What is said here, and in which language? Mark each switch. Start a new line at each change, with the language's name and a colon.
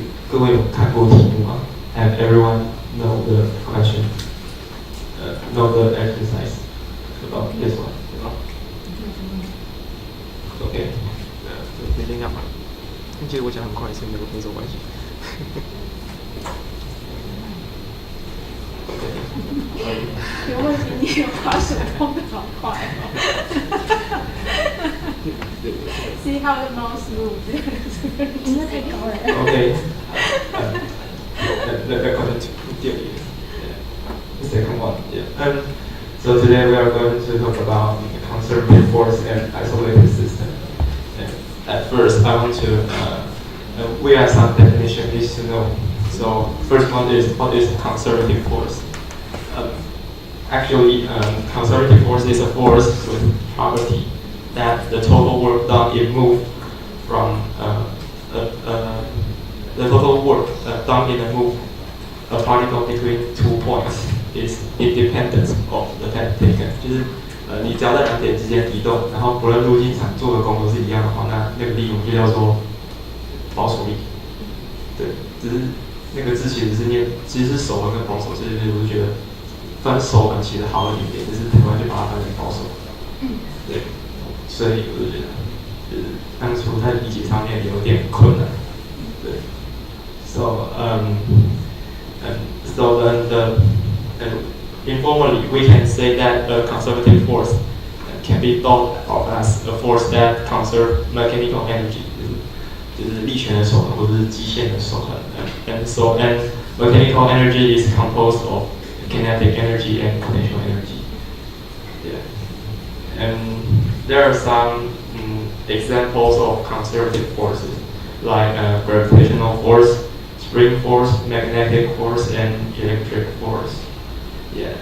Chinese: 各位有看过题目吗 ？
English: Have everyone know the question? Know the exercise about this one?
Chinese: OK， 没听到吗？其实我讲很快，所以没什么关系。有问题，你有把手碰得好快哦。
English: See how the mouse moves？
Chinese: 你那太高了。 OK， 那可能第二题。
English: The second one, yeah. So today we are going to talk about conservative force and isolated system. At first, I want to, we have some definition needs to know. So first one is what is conservative force? Actually, conservative force is a force with property that the total work done in move from the total work done in a move a particle between 2 points is independent of the path taken.
Chinese: 就是你只要在两点之间移动，然后不论路径上做的功都是一样的话，那个力我们就叫做保守力。对，只是那个字其实是念，其实是守恒跟保守，所以我就觉得分守恒其实好了一点，就是台湾就把它分成保守。对，所以我就觉得，就是当初在理解上面有点困难。对 ，so
English: so informally, we can say that a conservative force can be thought of as a force that conserves mechanical energy.
Chinese: 就是力学的守恒或者是机械的守恒。
English: And mechanical energy is composed of kinetic energy and potential energy. Yeah. And there are some examples of conservative forces like gravitational force, spring force, magnetic force, and electric force. Yeah.